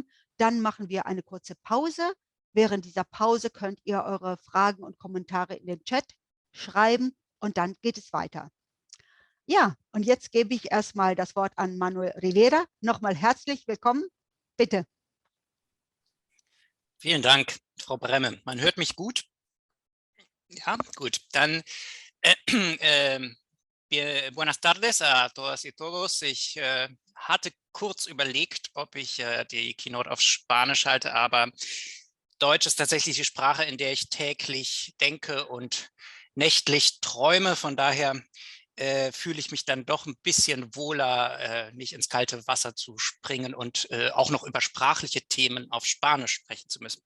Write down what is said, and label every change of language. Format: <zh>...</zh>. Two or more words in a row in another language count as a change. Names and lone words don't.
<de>Dann machen wir eine kurze Pause. Während dieser Pause könnt ihr eure Fragen und Kommentare in den Chat schreiben und dann geht es weiter. Ja, und jetzt gebe ich erstmal das Wort an Manuel Rivera. Nochmal herzlich willkommen. Bitte. Vielen Dank, Frau Bremme. Man hört mich gut? Ja, gut.</de> <es>Dann buenas tardes a todas y todos.</es> <de>Ich hatte kurz überlegt, ob ich die Keynote auf Spanisch halte, aber Deutsch ist tatsächlich die Sprache, in der ich täglich denke und nächtlich träume. Von daher fühle ich mich dann doch ein bisschen wohler, nicht ins kalte Wasser zu springen und auch noch über sprachliche Themen auf Spanisch sprechen zu müssen.</de>